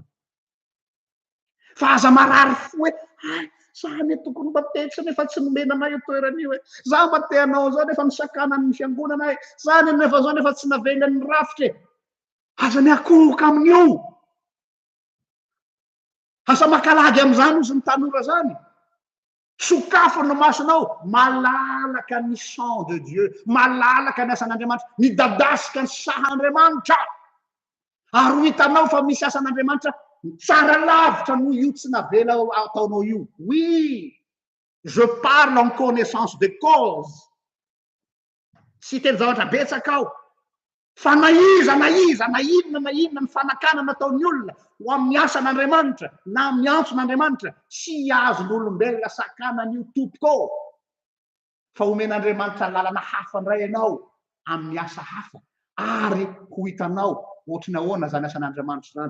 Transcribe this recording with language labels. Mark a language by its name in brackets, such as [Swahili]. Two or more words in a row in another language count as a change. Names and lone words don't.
[Malagasy] Fa aza marary fo hoe zany tokony mba tetra nefa tsy nomena anay io toeran'io e, za mba te hanao zao nefa misakanan'ny fiangonana e, zany nefa zao nefa tsy navelany rafitra e. Aza miakohoka amin'io. Asa makalagy amin'izany ozy ny tanora zany. Sokafo ny masonao, malalaka ny [French] sang de Dieu, [Malagasy] malalaka ny asan'Andriamanitra, midadasika ny sahan'Andriamanitra. Ary ho hitanao fa misy asan'Andriamanitra tsara lavitra noho io tsy navela ataonao io. [French] Oui, je parle en connaissance de cause. [Malagasy] Tsy teny zavatra betsaka aho. Fa na inona ny fanakana nataon'ny olona ho amin'ny asan'Andriamanitra na miantson'Andriamanitra, tsy azon'olombelona sakanan'io tompoko. Fa omen'Andriamanitra lalana hafa indray ianao amin'ny asa hafa, ary ho hitanao ohatry ny ahoana zany asan'Andriamanitra zany.